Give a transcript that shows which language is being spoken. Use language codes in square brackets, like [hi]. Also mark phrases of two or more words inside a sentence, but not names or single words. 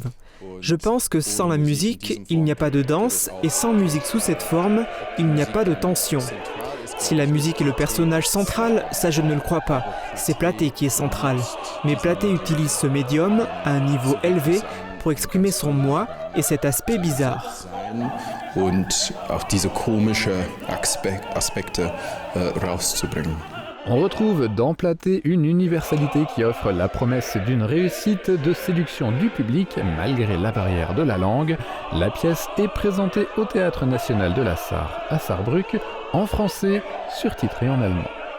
[fr] Je pense que sans la musique, il n'y a pas de danse, et sans musique sous cette forme, il n'y a pas de tension. Si la musique est le personnage central, ça je ne le crois pas. C'est Platté qui est central. Mais Platté utilise ce médium à un niveau élevé pour exprimer son moi et cet aspect bizarre. [de] Und auch diese komische Aspekte rauszubringen. [fr] On retrouve dans Platté une universalité qui offre la promesse d'une réussite de séduction du public malgré la barrière de la langue. La pièce est présentée au Théâtre National de la Sarre à Sarrebruck en français, surtitré en allemand.